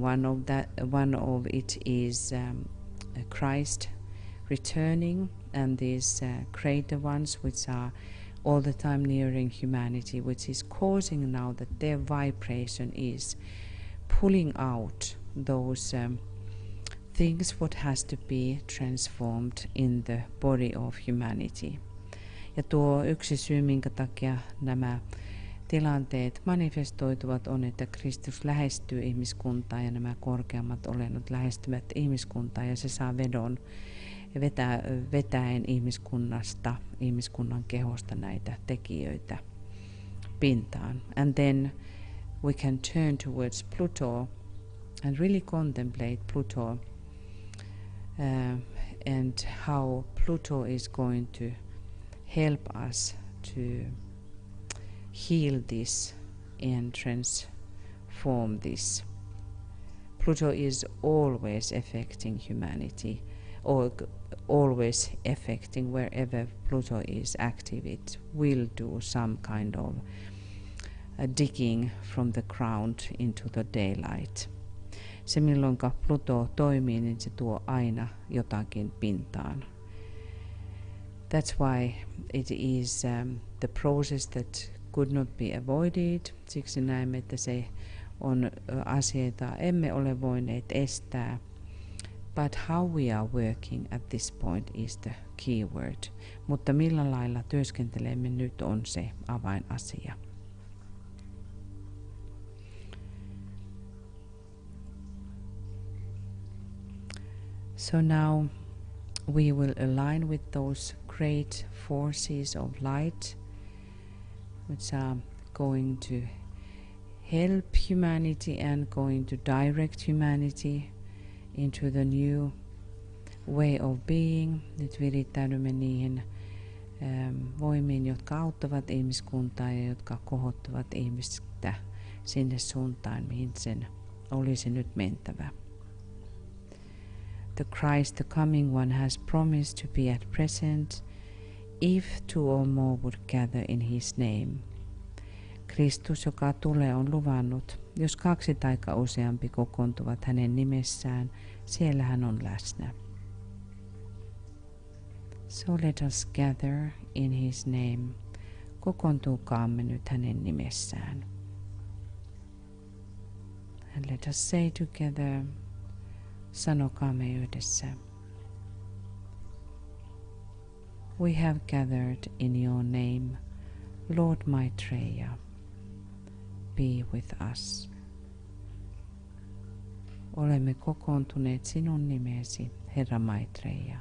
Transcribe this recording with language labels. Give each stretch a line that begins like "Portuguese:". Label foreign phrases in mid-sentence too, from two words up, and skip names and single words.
English: One of it is Christ returning, and these greater ones which are all the time nearing humanity, which is causing now that their vibration is pulling out those things what has to be transformed in the body of humanity.
Finnish: Ja tuo yksi syy, minkä takia nämä tilanteet manifestoituvat, on, että Kristus lähestyy ihmiskuntaa ja nämä korkeammat olennot lähestyvät ihmiskuntaa, ja se saa vedon vetäen ihmiskunnan kehosta näitä tekijöitä pintaan.
English: And then we can turn towards Pluto and really contemplate Pluto and how Pluto is going to help us to heal this and transform this. Pluto is always affecting humanity, or always affecting wherever Pluto is active. It will do some kind of digging from the ground into the daylight.
Finnish: Se milloin Pluto toimii, niin se tuo aina jotakin pintaan.
English: That's why it is the process that could not be avoided.
Finnish: Siksi näemme, että se on asia, jota emme ole voineet estää.
English: But how we are working at this point is the key word.
Finnish: Mutta millä lailla työskentelemme nyt on se avainasia.
English: So now we will align with those great forces of light which are going to help humanity and going to direct humanity into the new way of being.
Finnish: Nyt virittäydymme niihin voimiin, jotka auttavat ihmiskuntaa ja jotka kohottavat ihmistä sinne suuntaan, mihin sen olisi nyt mentävä.
English: The Christ, the coming one, has promised to be at present if two or more would gather in his name.
Finnish: Kristus, joka tulee, on luvannut, jos 2 tai useampi kokoontuvat hänen nimessään, siellä hän on läsnä.
English: So let us gather in his name.
Finnish: Kokoontuukaamme nyt hänen nimessään.
English: And let us say together,
Finnish: sanokaamme yhdessä.
English: We have gathered in your name, Lord Maitreya. Be with us.
Finnish: Olemme kokoontuneet sinun nimesi, Herra Maitreya.